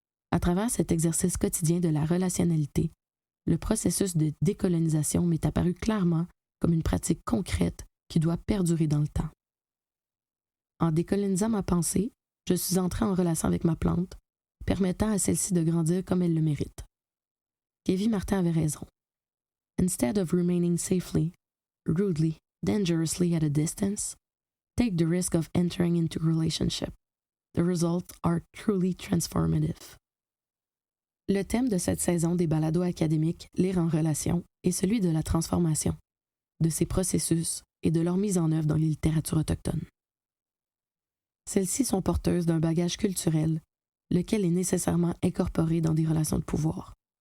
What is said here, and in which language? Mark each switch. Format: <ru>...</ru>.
<fr>À travers cet exercice quotidien de la relationnalité, le processus de décolonisation m'est apparu clairement comme une pratique concrète qui doit perdurer dans le temps. En décolonisant ma pensée, je suis entrée en relation avec ma plante, permettant à celle-ci de grandir comme elle le mérite. Kevin Martin avait raison.</fr> <en>Instead of remaining safely, rudely, dangerously at a distance, take the risk of entering into a relationship. The results are truly transformative.</en> <fr>Le thème de cette saison des balados académiques Lire en relation est celui de la transformation, de ces processus et de leur mise en œuvre dans les littératures autochtones. Celles-ci sont porteuses d'un bagage culturel, lequel est nécessairement incorporé dans des relations de pouvoir.</fr>